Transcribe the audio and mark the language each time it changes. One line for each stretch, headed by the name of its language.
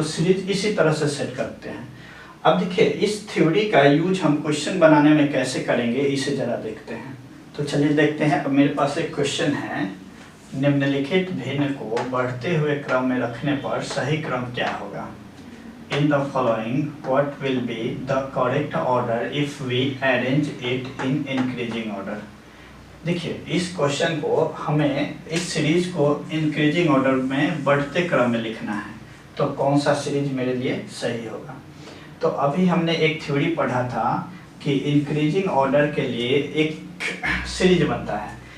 Hindi: तो सीरीज इसी तरह से सेट करते हैं। अब देखिए इस थ्योरी का यूज हम क्वेश्चन बनाने में कैसे करेंगे इसे जरा देखते हैं। तो चलिए देखते हैं। अब मेरे पास एक क्वेश्चन है, निम्नलिखित भिन्न को बढ़ते हुए क्रम में रखने पर सही क्रम क्या होगा।
English: In the following, what will be the correct order if we arrange it in increasing order?
Hindi: देखिए इस क्वेश्चन को हमें इस सीरीज को इंक्रीजिंग ऑर्डर में बढ़ते क्रम में लिखना है, तो कौन सा सीरीज मेरे लिए सही होगा। तो अभी हमने एक थ्योरी पढ़ा था कि इंक्रीजिंग ऑर्डर के लिए एक सीरीज बनता है।